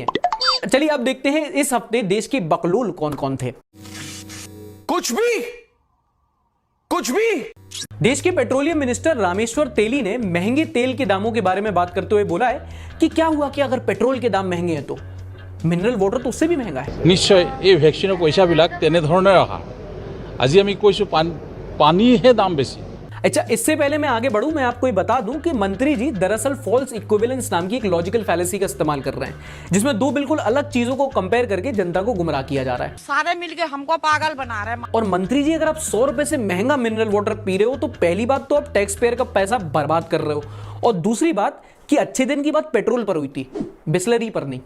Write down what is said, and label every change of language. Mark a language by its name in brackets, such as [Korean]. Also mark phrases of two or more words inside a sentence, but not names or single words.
[Hindi] चलिए अब देखते हैं इस हफ्ते देश के बकलोल कौन कौन थे। कुछ भी देश के [English] petroleum minister [Hindi] रामेश्वर तेली ने महंगे तेल के दामों के बारे में बात करते हुए बोला है कि क्या हुआ कि अगर पेट्रोल के दाम महंगे हैं तो [English] mineral water [Hindi] तो उससे भी महंगा है। [Assamese] নিশ্চয় এই ভ্যাকচিনৰ পইচাবিলাক তেনেধৰণে ৰখা। আজি আমি কৈছো পানীহে দাম বেছি। [Hindi] अच्छा, इससे पहले मैं आगे बढ़ूं, मैं आपको ये बता दूं कि मंत्री जी दरअसल [English] false equivalence [Hindi] नाम की एक [English] logical fallacy [Hindi] का इस्तेमाल कर रहे हैं, जिसमें दो बिल्कुल अलग चीजों को कंपेयर करके जनता को गुमराह किया जा रहा है। सारे मिलके हमको पागल बना रहे हैं। और मंत्री जी, अगर आप 100 रुपए से महंगा [English] mineral water [Hindi] पी रहे हो तो पहली बात तो आप [English] tax payer [Hindi] का पैसा बर्बाद कर रहे हो, और दूसरी बात कि अच्छे दिन की बात पेट्रोल पर हुई थी, बिस्लरी पर नहीं।